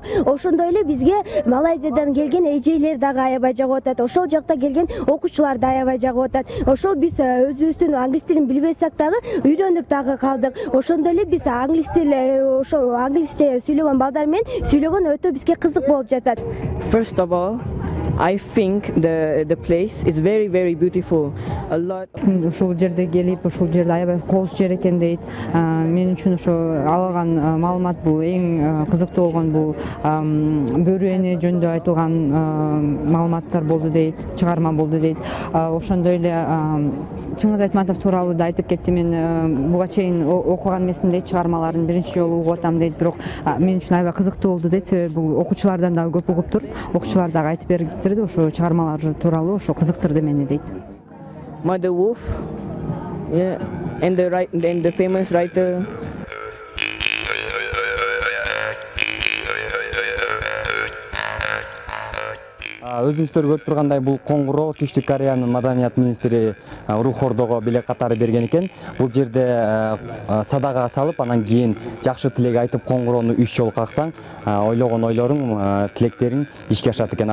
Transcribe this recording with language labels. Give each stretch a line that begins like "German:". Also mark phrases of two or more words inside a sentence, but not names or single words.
Kyrgyz: Ошондой эле бизге Малайзиядан келген эжейлер дагы аябай жагып атат. Ошол жакта келген окуучулар да аябай жагып атат. Ошол биз өзүбүздүн англис тилин билбесек дагы үйрөнүп дагы калдык. Ошондой эле биз англис тил, ошол англисче сүйлөгөн балдар менен сүйлөгөн өтө бизге кызык болуп жатат.
English: First of all, I think the place is very beautiful. A lot.
Kyrgyz: Ушул жерде келип, ушул жерде аябай кооз жер экен дейт. Мен үчүн ошо алган маалымат бул эң кызыктуу болгон бул бөрү эне жөнүндө айтылган маалыматтар болду дейт, чыгарма болду дейт. Ошондой эле Чыңгыз Айтматов тууралуу да айтып кетти. Мен буга чейин окуган эмесмин дейт, чыгармаларын биринчи жолу угуп атам дейт. Бирок мен үчүн аябай кызыктуу болду дейт. Себеби бул окуучулардан да көп угуптур. Окуучулар дагы айтып бериптир ошо чыгармалар тууралуу, ошо кызыктырды мени дейт.
English: Mother Wolf, yeah, and the famous writer.
Kyrgyz: Өзүңүздөр көрүп тургандай бул коңгуроо Түштүк Кореянын маданият министри Рух Ордого билет катары берген экен. Бул жерде садага салып, анан кийин жакшы тилек айтып коңгуроону 3 жолу каксаң, ойлогон ойлоруң, тилектериң ишке ашат экен.